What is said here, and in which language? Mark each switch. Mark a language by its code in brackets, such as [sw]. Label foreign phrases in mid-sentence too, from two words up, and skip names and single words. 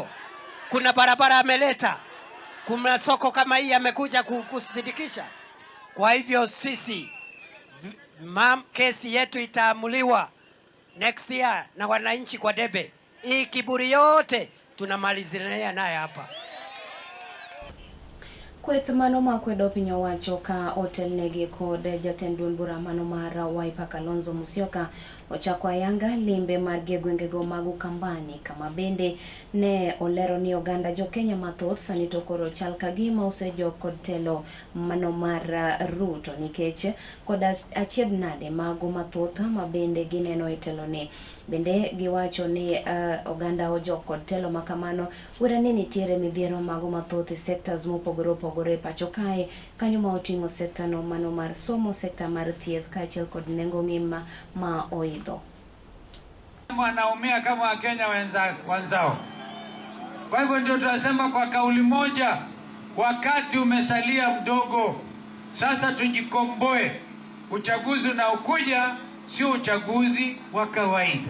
[sw] Kuna barabara ameleta? Kuna soko kama hii amekuja kusidikisha? Kwa hivyo sisi kesi yetu itaamuliwa [en] next year [sw] na wananchi kwa debe. Hii kiburi yote tunamalizia naye hapa. [luo] Kweth mano makwedo piny owacho ka otelnegi kod jatend duond bura mano mar Wiper Kalonzo Musyoka ochako ayanga limbe mar gwengego mag Ukambani kama bende ne olero ni oganda jo Kenya mathoth sani to koro chal kagima osejok kod telo mano mar Ruto nikech kod achiedh nade mago mathoth ma bende gineno e telo ni. Bende giwacho ni oganda ojok kod telo makamano wera ni nitiere midhiero mago mathoth e sectors mopogore opogore pacho kae kanyo ma oting'o sekta no mano mar somo, sekta mar thieth kaachiel kod nengo ngima ma oidho. [sw] Wanaumia kama Wakenya wenzao. Kwa hivyo ndio tunasema kwa kauli moja, wakati umesalia mdogo, sasa tujikomboe. Uchaguzi unaokuja sio uchaguzi wa kawaida.